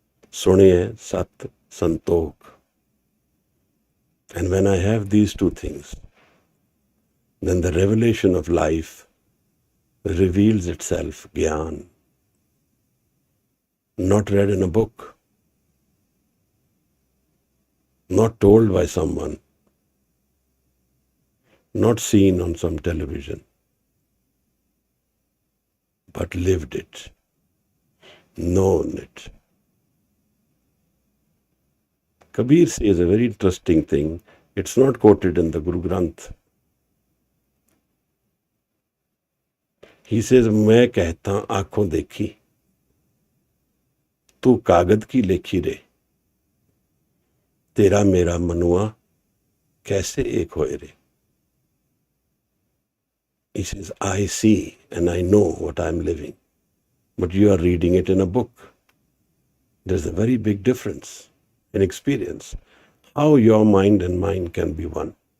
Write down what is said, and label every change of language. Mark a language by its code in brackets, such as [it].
[en] Suniye Sat Santokh. And when I have these two things, then the revelation of life reveals itself, Gyan, not read in a book, not told by someone, not seen on some television, but lived it, known it. Kabir says a very interesting thing. It's not quoted in the Guru Granth. [hi] He says, मैं कहता आंखों देखी, तू कागद की लेखी रे, तेरा मेरा मनुआ कैसे एक होए रे. [en] He says, I see and I know what I'm living, but you are reading it in a book. There's a very big difference in experience. How your mind and mine can be one.